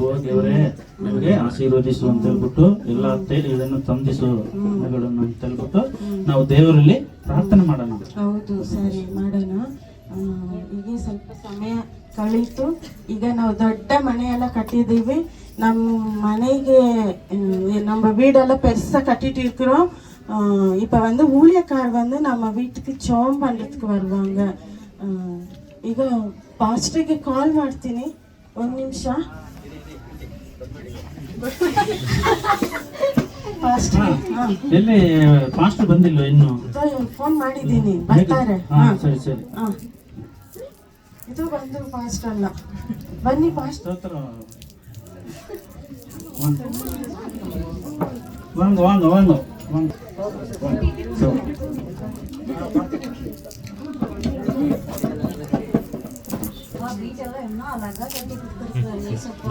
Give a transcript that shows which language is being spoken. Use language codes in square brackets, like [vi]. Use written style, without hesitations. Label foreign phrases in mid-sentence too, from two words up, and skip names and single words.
[kn] ದೇವರೇ ನಮಗೆ ಆಶೀರ್ವದಿಸು ಅಂತ ಹೇಳ್ಬಿಟ್ಟು, ಎಲ್ಲ ಇದನ್ನು ತಂದಿಸು ಮನೆಗಳನ್ನು ಅಂತ ಹೇಳ್ಬಿಟ್ಟು ನಾವು ದೇವರಲ್ಲಿ ಪ್ರಾರ್ಥನೆ ಮಾಡೋಣ. ಹೌದು, ಸರಿ ಮಾಡೋಣ. ಈಗ ಸ್ವಲ್ಪ ಸಮಯ ಕಳೀತು. ಈಗ ನಾವು ದೊಡ್ಡ ಮನೆಯೆಲ್ಲ ಕಟ್ಟಿದ್ದೀವಿ. ನಮ್ಮ ಮನೆಗೆ [ta] நம்ம வீடெல்லாம் பெருசாக கட்டிட்டு இருக்கிறோம். இப்போ வந்து ஊழியக்கார் வந்து நம்ம வீட்டுக்கு ஜெபம் பண்ணுறதுக்கு வருவாங்க. [kn] ಈಗ ಪಾಸ್ಟರ್ಗೆ ಕಾಲ್ ಮಾಡ್ತೀನಿ, 1 ನಿಮಿಷ. ಎಲ್ಲಿ ಪಾಸ್ಟರ್ ಬಂದಿಲ್ಲ ಇನ್ನು? ಫೋನ್ ಮಾಡಿದ್ದೀನಿ, ಬರ್ತಾರೆ. ಸರಿ. ಇದು ಬಂದು ಪಾಸ್ಟ್ ಅಲ್ಲ. ಬನ್ನಿ ಪಾಸ್ಟ್. [ta] வாங்க. வீட்டெல்லாம் என்ன அழகா கட்டி கொடுத்துருக்காரு ஏசப்பா.